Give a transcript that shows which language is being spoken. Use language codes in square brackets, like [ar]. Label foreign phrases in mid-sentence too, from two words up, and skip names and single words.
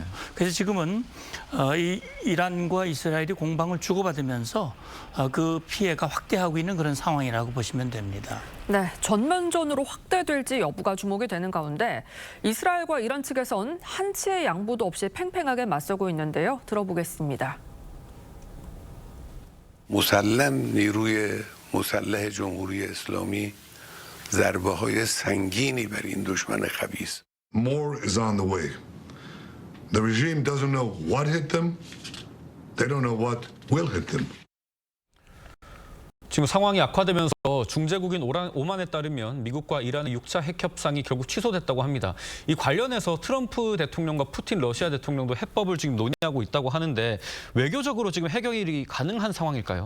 [ko] 그래서 지금은 이란과 이스라엘이 공방을 주고받으면서 그 피해가 확대하고 있는 그런 상황이라고 보시면 됩니다. 네, 전면전으로 확대될지 여부가 주목이 되는 가운데 이스라엘과 이란 측에선 한치의 양보도 없이 팽팽하게 맞서고 있는데요. 들어보겠습니다. [fa] مسلم نیروی مسلح جمهوری اسلامی ضربه‌های سنگینی بر این دشمن خبیث. [en] More is on the way. The regime doesn't know what hit them. They don't know what will hit them. [ko] 지금 상황이 악화되면서 중재국인 오만에 따르면 미국과 이란의 6차 핵 협상이 결국 취소됐다고 합니다. 이 관련해서 트럼프 대통령과 푸틴 러시아 대통령도 해법을 지금 논의하고 있다고 하는데 외교적으로 지금 해결이 가능한 상황일까요?